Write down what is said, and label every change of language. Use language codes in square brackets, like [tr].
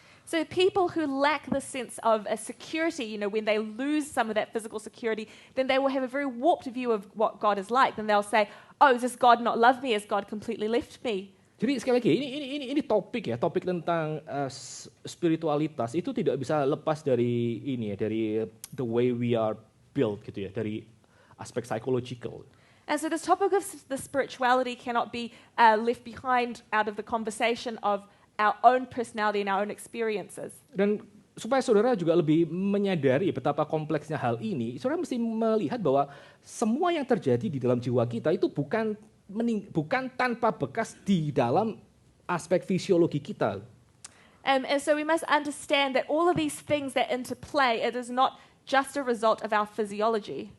[en] So people who lack the sense of a security, when they lose some of that physical security, then they will have a very warped view of what God is like. Then they'll say, oh, does God not love me? Has God completely left me? [id] Jadi sekali lagi, ini topik tentang spiritualitas itu tidak bisa lepas dari ini ya, dari [en] the way we are built [id] gitu ya, dari aspek psychological. [en] And so this topic of the spirituality cannot be left behind out of the conversation of our own personality and our own experiences. [id] Dan supaya saudara juga lebih menyadari betapa kompleksnya hal ini, saudara mesti melihat bahwa semua yang terjadi di dalam jiwa kita itu bukan tanpa bekas di dalam aspek fisiologi kita. [en] And so we must understand that all of these things that interplay, it is not just a result of our physiology.